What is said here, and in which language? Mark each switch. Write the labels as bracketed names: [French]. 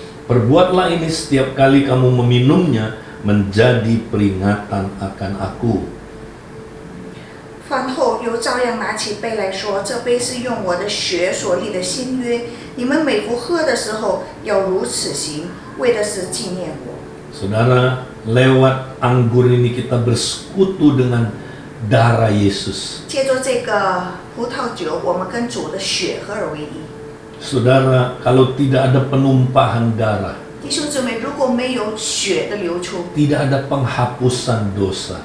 [Indonesian] Perbuatlah ini setiap kali kamu meminumnya menjadi peringatan akan aku. [Chinese] 饭后又照样拿起杯来说：“这杯是用我的血所立的新约，你们每逢喝的时候要如此行，为的是纪念我。” [Indonesian] Saudara, lewat anggur ini kita bersekutu dengan darah Yesus. [Chinese] 借着这个葡萄酒，我们跟主的血合而为一。 [Indonesian] Saudara, kalau tidak ada penumpahan darah, [Chinese] 弟兄姊妹，如果没有血的流出， [Indonesian] tidak ada penghapusan dosa.